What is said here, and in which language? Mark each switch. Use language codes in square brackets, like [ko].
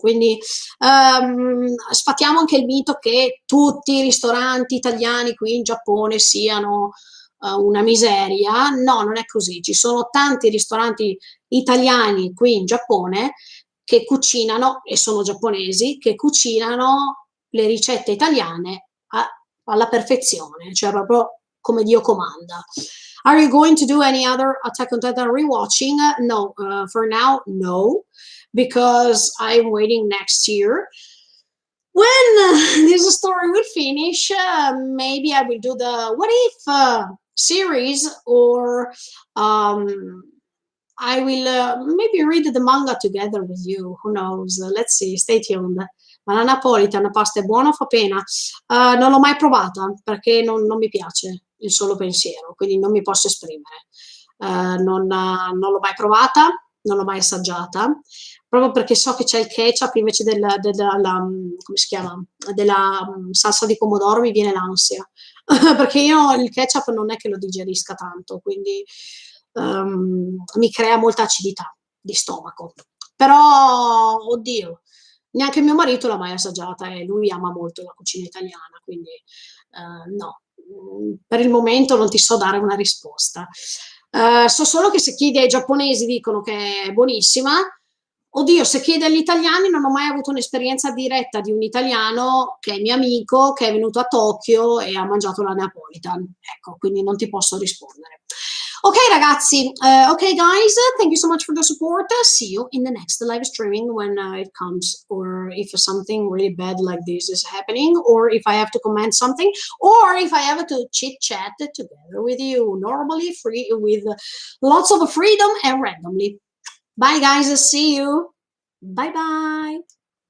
[it] Quindi sfatiamo anche il mito che tutti i ristoranti italiani qui in Giappone siano una miseria. No, non è così. Ci sono tanti ristoranti italiani qui in Giappone che cucinano, e sono giapponesi, che cucinano le ricette italiane alla perfezione, cioè proprio come Dio comanda. [en] Are you going to do any other Attack on Titan rewatching? No, for now, no, because I'm waiting next year. When this story will finish, maybe I will do the What If series, or I will maybe read the manga together with you. Who knows? Let's see, stay tuned. [it] Ma la Napolitan pasta è buona o fa pena? Non l'ho mai provata perché non mi piace il solo pensiero, quindi non mi posso esprimere. Non l'ho mai provata. non l'ho mai assaggiata, proprio perché so che c'è il ketchup invece come si chiama? Della salsa di pomodoro, mi viene l'ansia. Perché io il ketchup non è che lo digerisca tanto, quindi mi crea molta acidità di stomaco. Però, oddio, neanche mio marito l'ha mai assaggiata e lui ama molto la cucina italiana, quindi no. Per il momento non ti so dare una risposta. So solo che se chiedi ai giapponesi dicono che è buonissima. Oddio, se chiedi agli italiani non ho mai avuto un'esperienza diretta di un italiano che è mio amico, che è venuto a Tokyo e ha mangiato la Neapolitan. Ecco, quindi non ti posso rispondere. Ok ragazzi, [en] ok guys, thank you so much for the support. See you in the next live streaming when it comes, or if something really bad like this is happening, or if I have to comment something, or if I have to chit chat together with you, normally free with lots of freedom and randomly. Bye guys, see you. Bye bye.